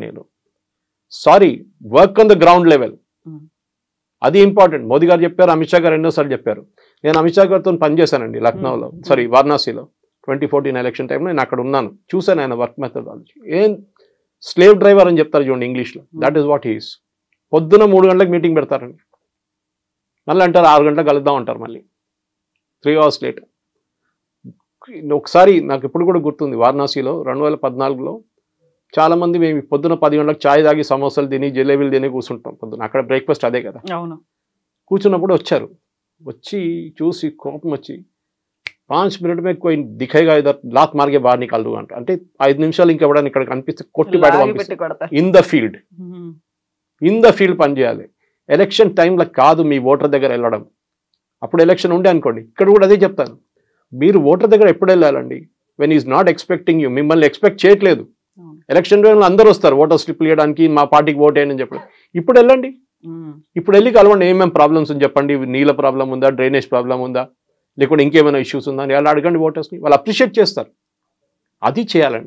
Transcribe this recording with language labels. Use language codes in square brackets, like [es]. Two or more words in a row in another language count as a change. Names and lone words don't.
[te] నేను సారీ, [en] work on the ground level, [te] అది ఇంపార్టెంట్. మోదీ గారు చెప్పారు, అమిత్ షా గారు ఎన్నోసార్లు చెప్పారు. నేను అమిత్ షా గారితో పనిచేశానండి లక్నోలో, వారణాసిలో 2014 ఎలక్షన్ టైంలో. నేను అక్కడ ఉన్నాను, చూశాను ఆయన [en] work methodology. slave driver [te] అని చెప్తారు చూడండి ఇంగ్లీష్లో, [en] that is what he's. [te] పొద్దున 3 గంటలకు మీటింగ్ పెడతారండి, మళ్ళీ అంటారు 6 గంటలకు కలుద్దాం అంటారు, మళ్ళీ 3 hours లేట్. ఒకసారి నాకు ఇప్పుడు కూడా గుర్తుంది, వారణాసిలో 2014లో చాలామంది మేము పొద్దున 10 గంటలకు ఛాయ్ తాగి సమోసాలు తిని జిలేబీలు తిని కూర్చుంటాం పొద్దున. అక్కడ బ్రేక్ఫాస్ట్ అదే కదా. కూర్చున్నప్పుడు వచ్చి చూసి కోపం వచ్చి [hi] 5 मिनट में कोई दिखेगा इधर लात मार के बाहर निकाल दूंगा [te] అంటే 5 నిమిషాలు ఇంకెవడని ఇక్కడ కనిపిస్తే కొట్టి బయట పంపిస్తారు. [en] in the field [te] పని చేయాలి. ఎలక్షన్ టైంలో కాదు మీ ఓటర్ దగ్గర వెళ్ళడం. అప్పుడు ఎలక్షన్ ఉండే అనుకోండి, ఇక్కడ కూడా అదే చెప్తాను, మీరు ఓటర్ దగ్గర ఎప్పుడు వెళ్ళాలండి? [en] when is not expecting you, [te] మిమ్మల్ని ఎక్స్పెక్ట్ చేయట్లేదు. ఎలక్షన్ టైంలో అందరూ వస్తారు ఓటర్ స్లిప్లు ఇవ్వడానికి, మా పార్టీకి ఓట్ వేయండి అని చెప్పండి. ఇప్పుడు వెళ్ళండి, ఇప్పుడు వెళ్ళి కలవండి. ఏమేమి ప్రాబ్లమ్స్ అని చెప్పండి. నీళ్ళ ప్రాబ్లం ఉందా, [en] drainage problem [te] ఉందా, లేకుంటే ఇంకేమైనా ఇష్యూస్ ఉందా అని వాళ్ళు అడగండి ఓటర్స్ని. వాళ్ళు అప్రిషియేట్ చేస్తారు. అది చేయాలండి.